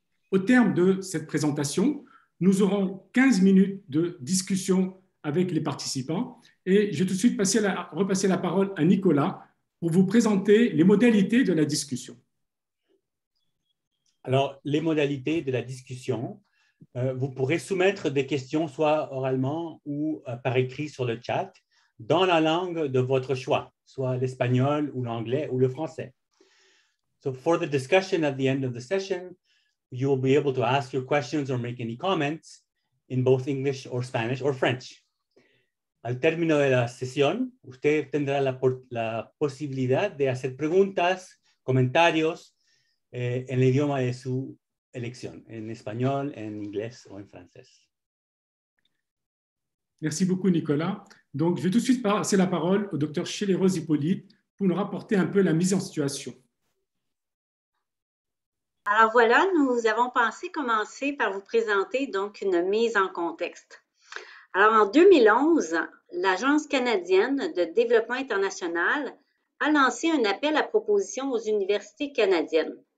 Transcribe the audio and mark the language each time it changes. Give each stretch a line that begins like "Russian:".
French: Au terme de cette présentation, nous aurons 15 minutes de discussion avec les participants et je vais tout de suite repasser la parole à Nicolas pour vous présenter les modalités de la discussion. Alors, les modalités de la discussion, vous pourrez soumettre des questions soit oralement ou par écrit sur le chat dans la langue de votre choix, soit l'espagnol ou l'anglais ou le français.
English: So for the discussion at the end of the session, you will be able to ask your questions or make any comments in both English or Spanish or French.
Spanish: Al término de la sesión, usted tendrá la posibilidad de hacer preguntas, comentarios en el idioma de su elección, en español, en inglés o en francés.
French: Merci beaucoup, Nicolas. Donc, je vais tout de suite passer la parole au Dr Shelley-Rose Hippolyte pour nous rapporter un peu la mise en situation. Alors voilà, nous avons pensé commencer par vous présenter donc une mise en contexte. Alors en 2011, l'Agence canadienne de développement international a lancé un appel à proposition aux universités canadiennes.